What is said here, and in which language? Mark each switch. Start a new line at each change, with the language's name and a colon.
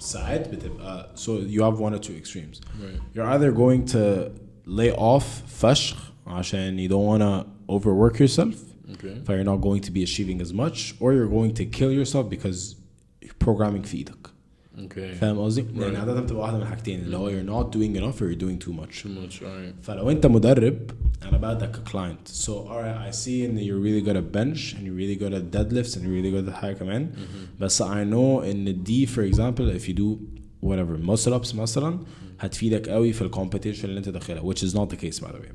Arabic: ساعات بتبقى
English: so you have one or two extremes. Right. You're either going to lay off
Arabic: فشخ
English: عشان you don't want to overwork yourself. Okay. So you're not going to be achieving as much, or you're going to kill yourself because you're programming
Arabic: في ايدك.
English: Okay.
Arabic: فاهم قصدي؟ لأن عادة بتبقى واحدة من الحاجتين اللي هو
English: you're not doing enough or you're doing too much. Too much, alright.
Arabic: فلو أنت مدرب أنا باخدك
English: a client. So alright, I see that you're really good at bench and you're really good at deadlifts and you're really good at
Arabic: حاجة كمان. بس
English: I know in the for example if you do whatever muscle ups
Arabic: مثلا هتفيدك قوي في الكومبيتيشن اللي أنت داخلها,
English: which is not the case by the way.